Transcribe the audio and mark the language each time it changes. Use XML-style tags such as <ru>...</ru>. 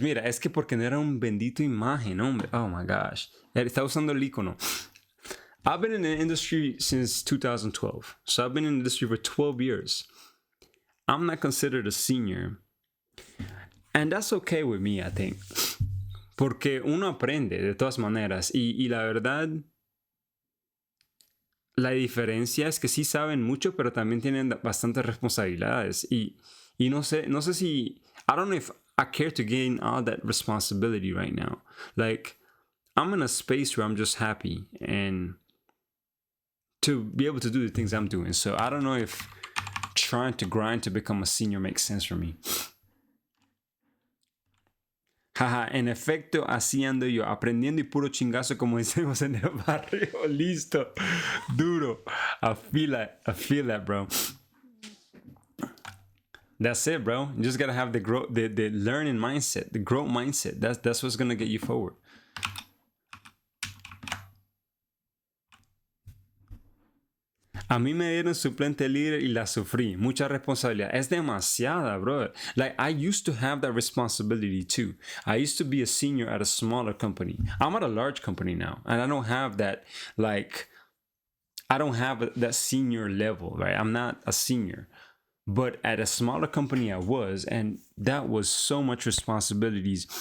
<es>Mira, es que porque no era un bendito imagen, hombre.</es> <en>Oh my gosh.</en> <es>Está usando el icono.</es> <en>I've been in the industry since 2012. So I've been in the industry for 12 years. I'm not considered a senior. And that's okay with me, I think.</en> <es>Porque uno aprende de todas maneras. Y la verdad, la diferencia es que sí saben mucho, pero también tienen bastantes responsabilidades. Y no sé si...</es> <en>I don't know if I care to gain all that responsibility right now. Like, I'm in a space where I'm just happy and to be able to do the things I'm doing. So I don't know if trying to grind to become a senior makes sense for me.</en> <es>Jaja, en efecto, así ando yo, aprendiendo y puro chingazo, como decimos en el barrio. Listo, duro.</es> <en>I feel that, bro. That's it, bro. You just gotta have the learning mindset, the growth mindset. That's what's gonna get you forward.</en> <es>A mí me dieron suplente líder y la sufrí. Mucha responsabilidad. Es demasiada, bro.</es> <en>Like, I used to have that responsibility too. I used to be a senior at a smaller company. I'm at a large company now. And I don't have that, like, I don't have that senior level, right? I'm not a senior. But at a smaller company I was, and that was so much responsibilities.</en>